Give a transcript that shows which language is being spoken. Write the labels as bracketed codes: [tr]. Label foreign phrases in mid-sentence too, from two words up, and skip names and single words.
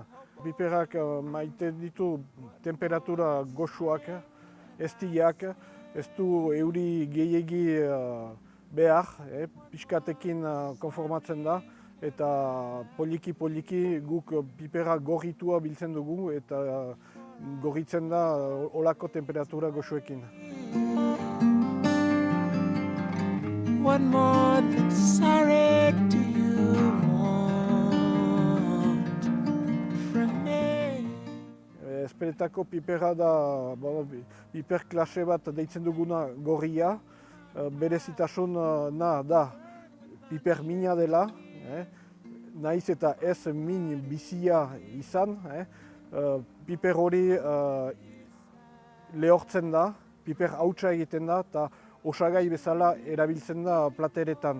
[eu] Piperrak maite ditu temperatura goxoak, eztiak, ez du euri gehiegi behar, pixkatekin konformatzen da, eta poliki guk pipera gorritua biltzen dugu eta gorritzen da olako temperatura goxoekin. [en] What more than sorry do you want from me? [eu] Espeletako pipera da piper klase bat deitzen duguna gorria. Berezitasuna da piper mina dela, naiz eta ez min bizia izan. Piper hori lehortzen da, piper hautsa egiten da eta osagai bezala erabiltzen da plateretan.